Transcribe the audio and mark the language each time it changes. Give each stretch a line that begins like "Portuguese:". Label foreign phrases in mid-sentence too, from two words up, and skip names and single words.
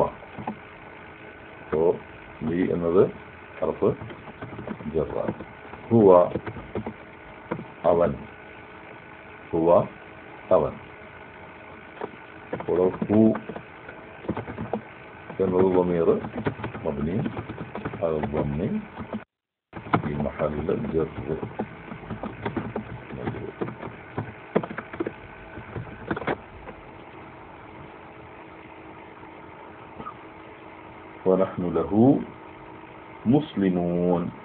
Malayalam: സോ ലീ എന്നത് ഹർഫ് ജറാണ്. ഹുവ അവൻ, ഹുവ അവൻ. ഹു എന്നത്
Arabic: ضمير مبني على الضم في محل جر. ونحن له مسلمون.